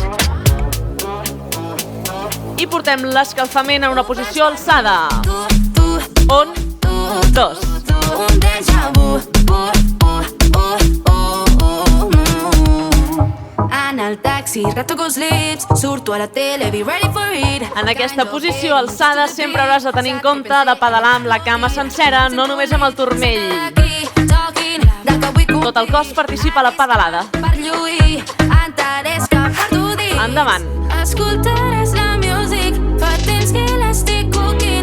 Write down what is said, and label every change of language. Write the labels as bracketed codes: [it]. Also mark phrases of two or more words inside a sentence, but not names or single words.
[ca] I portem l'escalfament en una posició alçada. 1, 2. En el taxi, retoco els lips, surto a la tele, [en] be ready for it. [ca] En aquesta posició alçada sempre hauràs de tenir en compte de pedalar amb la cama sencera, no només amb el turmell. Tot el cos participa a la pedalada. Endavant. Escoltaràs la music, fa temps que l'estic coquint.